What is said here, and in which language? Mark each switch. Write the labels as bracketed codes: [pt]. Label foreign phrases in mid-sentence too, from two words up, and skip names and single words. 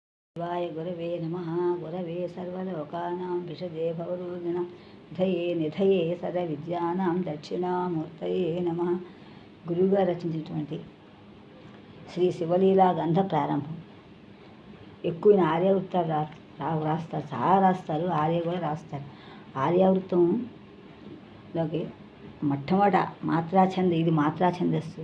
[sa] शिवाय गुरवे नमः। गुरवे सर्वलोकानां विषजे भवरोगिणां धये నిధయే సర్వవిద్యానాం దక్షిణామూర్తయే నమః. [te] గురువుగారు రచించినటువంటి శ్రీ శివలీలా గ్రంథ ప్రారంభం. ఎక్కువ ఆర్యావృత్తాలు రాస్తారు, చాలా రాస్తారు, ఆర్య కూడా రాస్తారు. ఆర్యావృతంలోకి మొట్టమొదట మాత్రాఛంద, ఇది మాత్రాఛందస్సు.